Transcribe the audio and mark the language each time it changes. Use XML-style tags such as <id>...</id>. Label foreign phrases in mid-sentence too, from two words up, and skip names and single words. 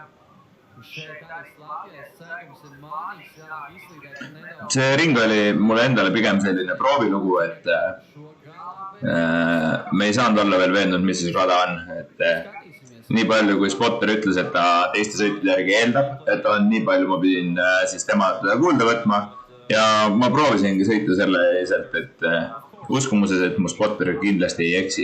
<lv>Šeit arī slapjais sēgums ir mānīgs, izlīdēt nedaudz.</lv> <et>See ring oli mulle endale pigem selline proovilugu, et me ei saanud olla veel veendunud, mis siis rada on. Et nii palju, kui spotter ütles, et ta teiste sõitjate järgi eeldab, et on nii palju, ma pidin siis tema kuulda võtma. Ja ma proovisingi sõita selle eeselt, et uskumuses, et mu spotter kindlasti ei eksi.</et>